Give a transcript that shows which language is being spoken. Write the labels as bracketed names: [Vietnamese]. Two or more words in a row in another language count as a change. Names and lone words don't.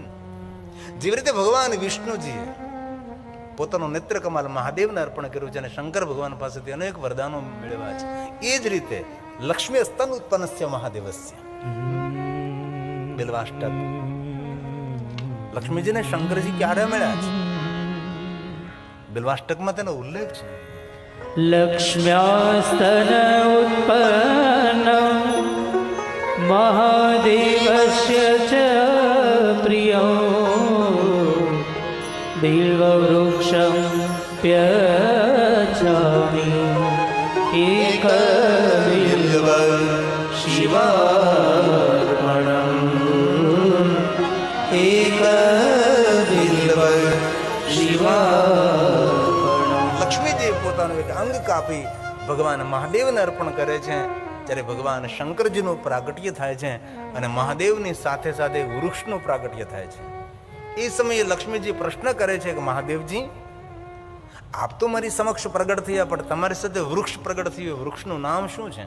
[Gujarati] જેવી રીતે ભગવાન વિષ્ણુજીએ પોતાનું નેત્ર કમલ મહાદેવને અર્પણ કર્યું છે અને શંકર ભગવાન પાસેથી અનેક વરદાનો મેળવ્યા છે. એ જ રીતે [Sanskrit] लक्ष्मी स्तन उत्पन्नस्य महादेवस्य [Gujarati] બિલ્વાષ્ટક લક્ષ્મીજીને શંકરજી ક્યારે મળ્યા છે? બિલ્વાષ્ટકમાં તેનો ઉલ્લેખ છે. [Sanskrit] लक्ष्म्यास्तन उत्पन्नं महादेवस्य च प्रियं बिल्ववृक्षं प्यजामि एकबिल्व शिवार्पणम् एकबिल्व शिवार्पणम्. [Gujarati] લક્ષ્મીજી પોતાનું એક અંગ કાપી ભગવાન મહાદેવને અર્પણ કરે છે. ત્યારે ભગવાન શંકરજીનું પ્રાગટ્ય થાય છે અને મહાદેવની સાથે સાથે વૃક્ષનું પ્રાગટ્ય થાય છે. એ સમયે લક્ષ્મીજી પ્રશ્ન કરે છે કે મહાદેવજી આપ તો મારી સમક્ષ પ્રગટ થયા પણ તમારી સાથે વૃક્ષ પ્રગટ થયું, વૃક્ષનું નામ શું છે?